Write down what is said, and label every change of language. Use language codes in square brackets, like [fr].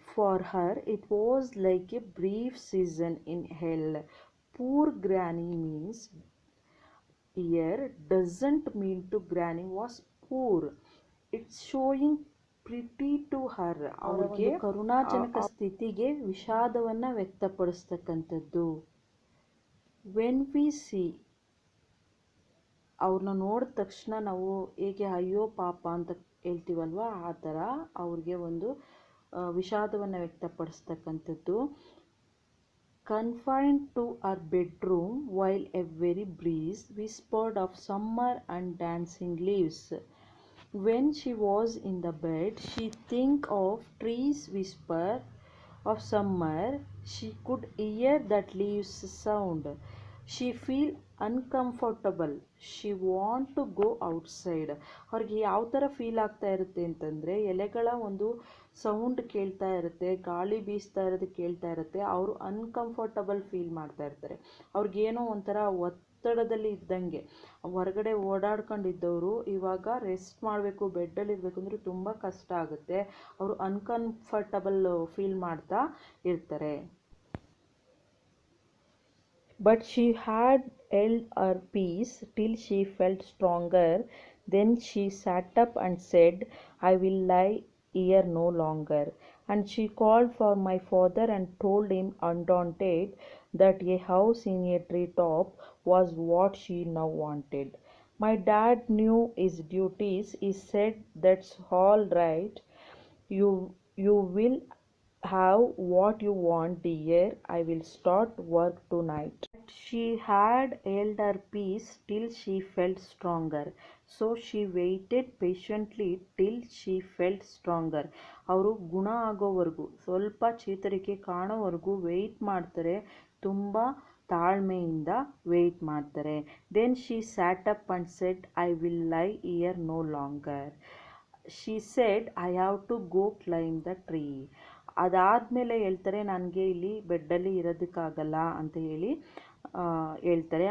[en] For her it was like a brief season in hell. Poor Granny means year doesn't mean to Granny was poor. It's showing pity to her. [kn] ಅವ್ರಿಗೆ ಕರುಣಾಜನಕ ಸ್ಥಿತಿಗೆ ವಿಷಾದವನ್ನು ವ್ಯಕ್ತಪಡಿಸ್ತಕ್ಕಂಥದ್ದು. [en] when we see, [kn] ಅವ್ರನ್ನ ನೋಡಿದ ತಕ್ಷಣ ನಾವು ಹೇಗೆ ಅಯ್ಯೋ ಪಾಪ ಅಂತ ಹೇಳ್ತೀವಲ್ವ, ಆ ಥರ ಅವ್ರಿಗೆ ಒಂದು ವಿಷಾದವನ್ನು ವ್ಯಕ್ತಪಡಿಸ್ತಕ್ಕಂಥದ್ದು. [en] Confined to her bedroom while a very breeze whispered of summer and dancing leaves. When she was in the bed, she think of trees whisper of summer. She could hear that leaves sound. She feel uncomfortable. She want to go outside. [kn] ಅವ್ರಿಗೆ ಯಾವ ಥರ feel ಆಗ್ತಾ ಇರುತ್ತೆ ಅಂತಂದರೆ, ಎಲೆಗಳ ಒಂದು sound ಕೇಳ್ತಾ ಇರುತ್ತೆ, ಗಾಳಿ ಬೀಸ್ತಾ ಇರೋದು ಕೇಳ್ತಾ ಇರುತ್ತೆ. ಅವರು ಅನ್ಕಂಫರ್ಟಬಲ್ ಫೀಲ್ ಮಾಡ್ತಾ ಇರ್ತಾರೆ. ಅವ್ರಿಗೇನೋ ಒಂಥರ ಒತ್ತಡದಲ್ಲಿ ಇದ್ದಂಗೆ. ಹೊರಗಡೆ ಓಡಾಡ್ಕೊಂಡಿದ್ದವರು ಇವಾಗ ರೆಸ್ಟ್ ಮಾಡಬೇಕು, ಬೆಡ್ಡಲ್ಲಿ ಇರಬೇಕು ಅಂದರೆ ತುಂಬ ಕಷ್ಟ ಆಗುತ್ತೆ. ಅವರು ಅನ್ಕಂಫರ್ಟಬಲ್ ಫೀಲ್ ಮಾಡ್ತಾ ಇರ್ತಾರೆ. [en] But she had held her peace till she felt stronger. Then she sat up and said, I will lie here no longer. And she called for my father and told him undaunted that a house in a treetop was what she now wanted. My dad knew his duties. He said, that's all right. You will have what you want, dear. I will start work tonight. She had held her peace till she felt stronger. So she waited patiently till she felt stronger. [kn] ಅವರು ಗುಣ ಆಗೋವರೆಗೂ, ಸ್ವಲ್ಪ ಚೇತರಿಕೆ ಕಾಣೋವರೆಗೂ weight ಮಾಡ್ತಾರೆ, ತುಂಬ ತಾಳ್ಮೆಯಿಂದ weight ಮಾಡ್ತಾರೆ. [en] Then she sat up and said, I will lie here no longer. She said, I have to go climb the tree. [kn] ಅದಾದಮೇಲೆ ಹೇಳ್ತಾರೆ, ನನಗೆ ಇಲ್ಲಿ ಬೆಡ್ಡಲ್ಲಿ ಇರೋದಕ್ಕಾಗಲ್ಲ ಅಂತ ಹೇಳಿ ಹೇಳ್ತಾರೆ.